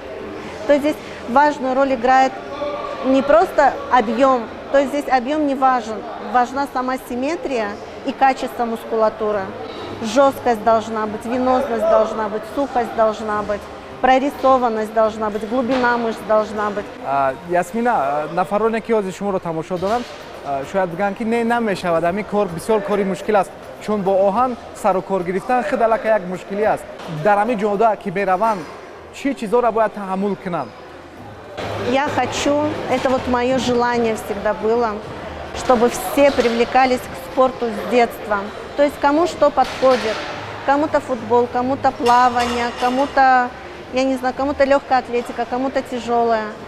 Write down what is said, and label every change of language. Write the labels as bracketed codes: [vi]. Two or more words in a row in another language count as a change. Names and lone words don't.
[ru] То есть здесь важную роль играет не просто объем, то есть здесь объем не важен, важна сама симметрия и качество мускулатуры. Жесткость должна быть, венозность должна быть, сухость должна быть, прорисованность должна быть, глубина мышц должна быть. [tg] Ясмина, нафароне ки ҳозир шуморо тамошо доранд, шояд бигӯянд ки не намешавад, ҳамин кор бисёр кори мушкил аст, чун бо оҳан сару кор гирифтан хеле аллакай як мушкилӣ аст. Дар ҳамин ҷода ки мераванд, чӣ чизоро бояд таҳаммул кунанд? [ru] Я хочу, это вот мое желание всегда было, чтобы все привлекались к спорту с детства. То есть кому что подходит, кому-то футбол, кому-то плавание, кому-то, я не знаю, кому-то легкая атлетика, кому-то тяжелая.